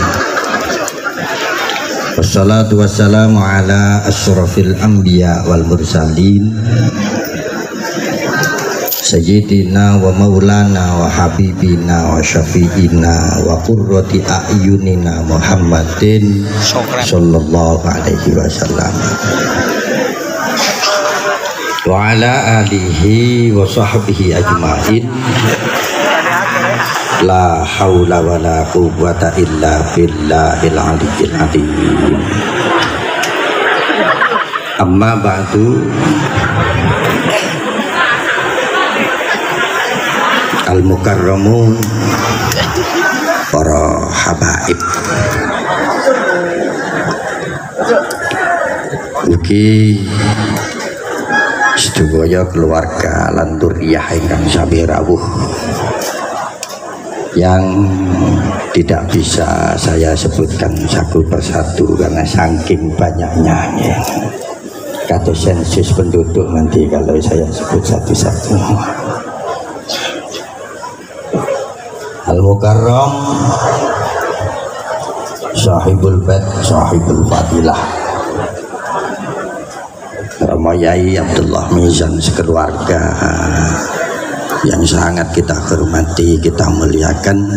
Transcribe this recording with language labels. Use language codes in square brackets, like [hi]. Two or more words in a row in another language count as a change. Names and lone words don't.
[ar] والصلاة والسلام على أشرف الأنبياء والمرسلين سيدنا ومولانا وحبيبنا وشفيعنا وقرة أعيننا محمد صلى الله عليه وسلم وعلى آله وصحبه أجمعين. لا حول ولا قوة إلا بالله العلي العظيم. أما بعد. [jv] Al-mukarramun, para habaib, ugi sedaya keluarga lan dzurriyyah ingkang sami rawuh [id] yang tidak bisa saya sebutkan satu persatu karena saking banyaknya ya. Kata sensus penduduk nanti kalau saya sebut satu-satu. Al-Mukarram, Sahibul Bait, Sahibul Fadilah, Ramayai Abdullah Mizan sekeluarga yang sangat kita hormati, kita muliakan,